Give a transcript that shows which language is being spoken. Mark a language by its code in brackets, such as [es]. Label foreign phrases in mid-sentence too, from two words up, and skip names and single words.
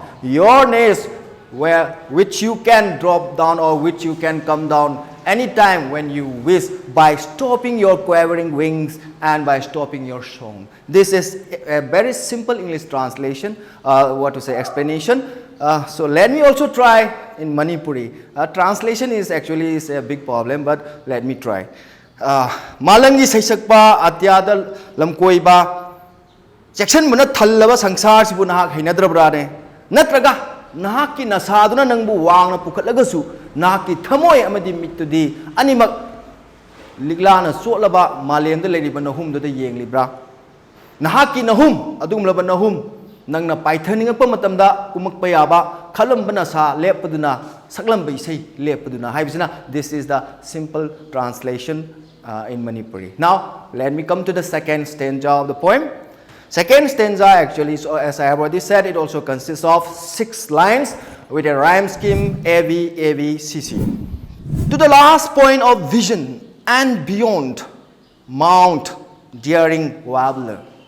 [en] Your nest which you can drop down or which you can come down anytime when you wish by stopping your quavering wings and by stopping your song. This is a very simple English translation, explanation. So let me also try in Manipuri. Translation is actually a big problem, but let me try. [mni] Malangi saisakpa atyada lamkoiba section mana thallaba sangsar sibu nahak hainadrabrane natraga nahaki nasaduna nangbu wang na pukhatlagasu nahaki thamoi amadi mitudi animak liglana sotlaba malemda leiriba nahum da yenglibra nahaki nahum adumlaba nahum nangna paithaningpa matamda kumakpa yaba khalambana sa leppaduna saklambai sei leppaduna haibisina [en] this is the simple translation in Manipuri. Now let me come to the second stanza of the poem. Second stanza actually, so as I have already said, it also consists of 6 lines with a rhyme scheme A B C C. To the last point of vision and beyond, mount daring warbler.